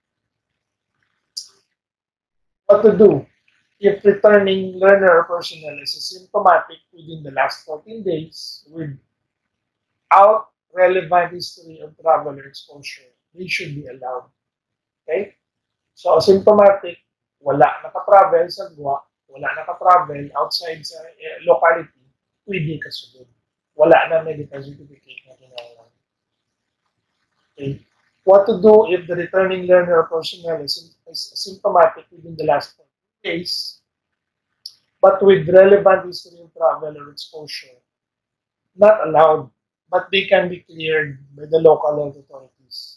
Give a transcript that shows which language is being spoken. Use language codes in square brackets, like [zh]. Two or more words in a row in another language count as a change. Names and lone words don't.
[en] What to do if returning learner or personnel is asymptomatic within the last 14 days without relevant history of travel or exposure? They should be allowed. Okay? So, [hil] asymptomatic, wala nakatravel sa Gwa, wala nakatravel outside sa locality, pwede ka sunod. Wala na [en] medical certificate [hil] na kinailangan. [en] Okay. What to do if the returning learner or personnel is symptomatic within the last 14 days, but with relevant history of travel or exposure? Not allowed, but they can be cleared by the local health authorities.